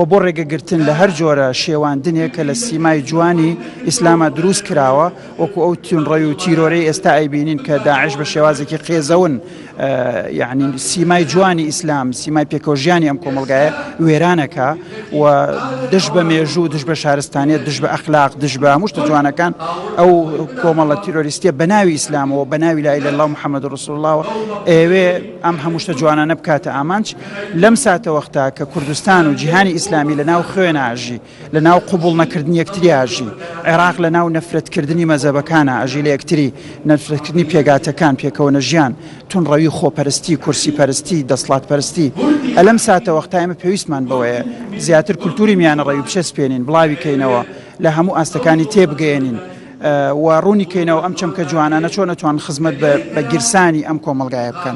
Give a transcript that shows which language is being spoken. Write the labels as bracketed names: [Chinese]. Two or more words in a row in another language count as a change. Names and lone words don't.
[Central Kurdish] بۆ ڕێگەگرتن لە هەر جۆرە شێواندنێک کە لە سیمای جوانی ئیسلامە دروست کراوە وەکو ئەو تونڕێی و تیرۆرەی ئێستا ئەیبینین کە داعش بە شێوازێکی قێزەون یعنی سیمای جوانی ئیسلام سیمای پێکەوە ژیانی ئەم کۆمەلگایە وێرانەکە و دش بە مێژوو دش بە شارستانیت دش بە ئەخلاق دش بە هەموو شتە جوانەکان ئەو کۆمەڵە تیرۆریستیە بە ناوی ئیسلامەوە بە ناوی [Arabic] لا إله إلا الله محمد رسول الله [Central Kurdish] ئێوێ ئەم هەموو شتە جوانانە بکاتە ئامانج لەم ساتە وەختا کە کوردستان و جیهانی ئیسلامی لە ناو خوێنە ئاژی لە ناو قوبوڵ نەکردنی یەکتری ئاژی عێراق لە ناو نەفرەتکردنی مەزەبەکانە ئاژی لە یەکتری نەفرەتکردنی پێگاتەکان پێکەوەنە ژیان تونڕەوی خۆپەرستی کورسی پەرستی دەسڵات پەرستی ئەلەم ساتە وەختا ئێمە پێویستمان بەوەیە زیاتر کولتوری میانە ڕەوی بچەسپێنین بڵاوی کەینەوە لە هەموو ئاستەکانی تێبگەێنین و ڕوونی کەینەوە ئەم چەمکە جوانانە چۆن نەتوان خزمەت بە گیرسانی ئەم کۆمەلگایە بکەن.